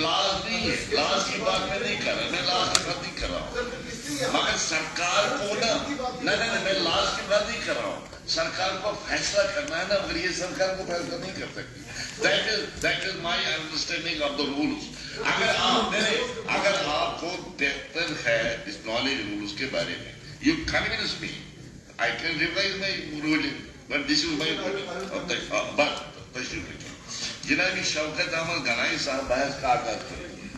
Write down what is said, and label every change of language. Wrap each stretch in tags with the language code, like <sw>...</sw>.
<hi>लाज नहीं है, लाज की बात मैं नहीं कर रहा, मैं लाज की बात नहीं कर रहा हूँ, मगर सरकार को ना नहीं, मैं लाज की बात नहीं कर रहा हूँ। सरकार को फैसला करना है ना, मगर ये सरकार को फैसला नहीं कर सकती।</hi> <en>That is my understanding of the rules.</en> <hi>अगर आपको बेहतर है इस नॉलेज रूल्स के बारे में,</hi> <en>you convince me, I can revise my ruling, but this is my but</en> <hi>जनाबी Shaukat Ahmad Ganai साहब बहस का आगाज करें।</hi>